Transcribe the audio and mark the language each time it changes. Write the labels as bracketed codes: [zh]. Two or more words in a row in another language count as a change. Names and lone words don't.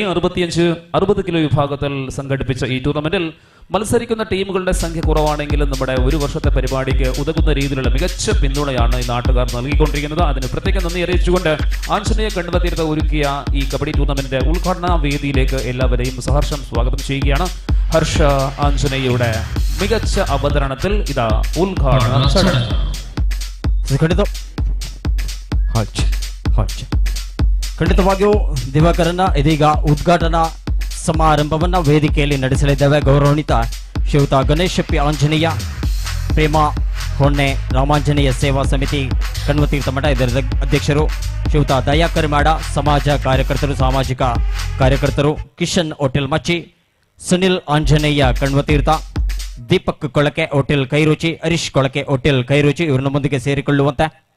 [ml] 65-60 കിലോ വിഭാഗത്തിൽ സംഘടിപ്പിച്ച ഈ ടൂർണമെന്റിൽ മത്സരിക്കുന്ന ടീമുകളുടെ സംഖ്യ കുറവാണെങ്കിലും നമ്മുടെ 1 വർഷത്തെ പരിപാടിക്ക് ഉതകുന്ന രീതിയിലുള്ള മികച്ച പിന്തുണയാണ് ഈ നാട്ടുകാർ നൽകിക്കൊണ്ടിരിക്കുന്നത്. അതിന് പ്രത്യേകം നന്ദി അറിയിച്ചുകൊണ്ട് ആഞ്ജനേയ കണ്വതീർത്ഥ ഒരുക്കിയ ഈ കബഡി ടൂർണമെന്റിന്റെ ഉദ്ഘാടന വേദിയിലേക്ക് എല്ലാവരെയും സഹർഷം സ്വാഗതം ചെയ്യുകയാണ്. ഹർഷ ആഞ്ജനേയയുടെ മികച്ച അവതരണത്തിൽ ഇതാ ഉദ്ഘാടന ചടങ്ങ്. [kn] ಖಂಡಿತವಾಗಿಯೂ ದಿವಾಕರನ್ನ ಇದೀಗ ಉದ್ಘಾಟನಾ ಸಮಾರಂಭವನ್ನ ವೇದಿಕೆಯಲ್ಲಿ ನಡೆಸಲಿದ್ದೇವೆ. ಗೌರವಾನ್ವಿತ ಶ್ರೀಯುತ ಗಣೇಶ ಪಿ ಆಂಜನೇಯ, ಪ್ರೇಮ ಹೊನ್ನೆ, ರಾಮಾಂಜನೇಯ ಸೇವಾ ಸಮಿತಿ ಕಣ್ವತೀರ್ಥ ಮಠ ಇದರ ಅಧ್ಯಕ್ಷರು, ಶ್ರೀಯುತ ದಯಾಕರ್ ಮಾಡ ಸಮಾಜ ಕಾರ್ಯಕರ್ತರು, ಸಾಮಾಜಿಕ ಕಾರ್ಯಕರ್ತರು, ಕಿಶನ್ ಹೋಟೆಲ್ ಮಚ್ಚಿ, ಸುನಿಲ್ ಆಂಜನೇಯ ಕಣ್ವತೀರ್ಥ, ದೀಪಕ್ ಕೊಳಕೆ ಹೋಟೆಲ್ ಕೈರುಚಿ, ಹರೀಶ್ ಕೊಳಕೆ ಹೋಟೆಲ್ ಕೈರುಚಿ ಇವರು ನಮ್ಮೊಂದಿಗೆ ಸೇರಿಕೊಳ್ಳುವಂತೆ,